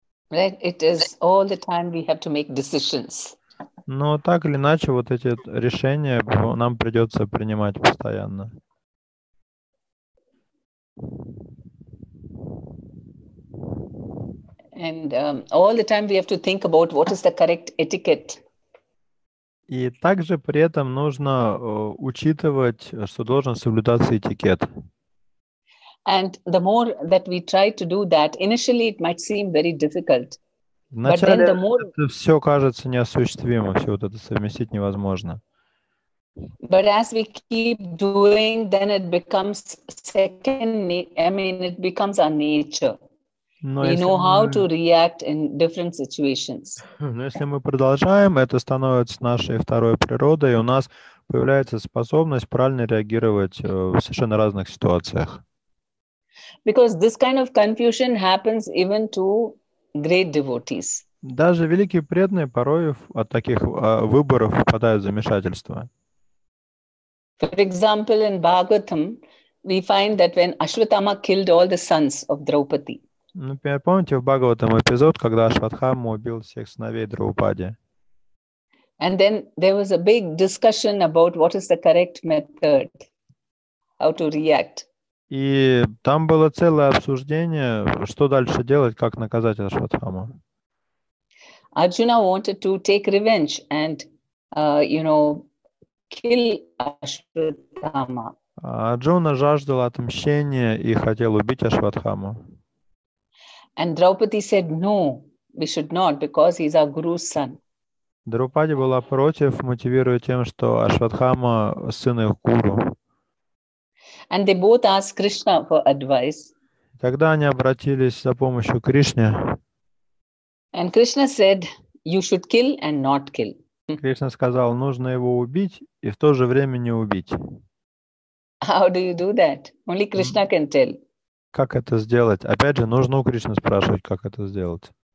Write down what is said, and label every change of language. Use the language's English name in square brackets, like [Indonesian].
[English] Right? It is all the time we have to make decisions. [Russian] Но так или иначе, вот эти решения нам придется принимать постоянно. [English] And all the time we have to think about what is the correct etiquette. [Russian] И также при этом нужно учитывать, что должен соблюдаться этикет. [English] And the more that we try to do that, initially it might seem very difficult. [Russian] Вначале это все кажется неосуществимым, все вот это совместить невозможно. [English] But as we keep doing, then it becomes it becomes our nature. We know how to react in different situations. [Russian] Но если мы продолжаем, это становится нашей второй природой, и у нас появляется способность правильно реагировать в совершенно разных ситуациях. [English] Because this kind of confusion happens even to great devotees. [Russian] Даже великие преданные порой от таких выборов впадают в замешательство. [English] For example, in Bhagavatam, we find that when Ashwatthama killed all the sons of Draupadi. [Russian] Например, помните в Бхагаватам эпизод, когда Ашватхама убил всех сыновей Драупади? [English] And then there was a big discussion about what is the correct method, how to react. [Russian] И там было целое обсуждение, что дальше делать, как наказать Ашватхаму. [English] Arjuna wanted to take revenge and, kill Ashwatthama. [Russian] Арджуна жаждал отмщения и хотел убить Ашватхаму. [English] And Draupadi said, no, we should not, because he's our Guru's son. [Russian] Драупади была против, мотивируя тем, что Ашватхама сын их гуру. [English] And they both asked Krishna for advice. [Russian] Тогда они обратились за помощью к Кришне. [English] And Krishna said, you should kill and not kill. [Russian] Кришна сказал, нужно его убить и в то же время не убить. [English] How do you do that? Only Krishna can tell. [Russian] Как это сделать? Опять же, нужно у Кришны спрашивать, как это сделать.